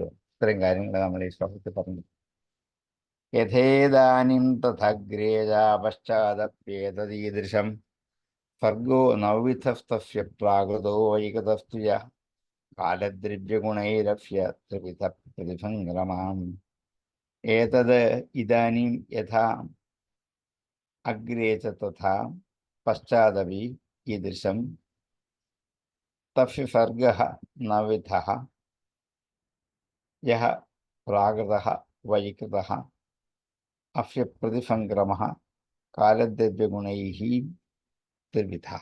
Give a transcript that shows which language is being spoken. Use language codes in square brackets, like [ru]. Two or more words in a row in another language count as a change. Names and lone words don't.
[ml] ഇത്രയും കാര്യങ്ങൾ നമ്മൾ ഈ ശ്ലോകത്തിൽ പറഞ്ഞു. [sa] യഥേദാനിം തഥഗ്രേജാ പശ്ചാദപ്യേതദീദൃശം സർഗോ നവവിധസ്തസ്യ പ്രാകൃതോ വൈകതസ്തു യഃ കാലദ്രവ്യഗുണൈരഫ്യ ത്രിവിധ പ്രതിസംഗ്രമാം. ഏതത് ഇദാനീം യഥാ അഗ്രേ ച തഥാ പശ്ചാദപി ഈദൃശം തസ്യ സർഗഃ നവവിധഃ യഃ പ്രാകൃതഃ വൈകൃതഃ അസ്യ പ്രതിസംക്രമഃ കാലദ്രവ്യഗുണൈഃ ത്രിവിധഃ.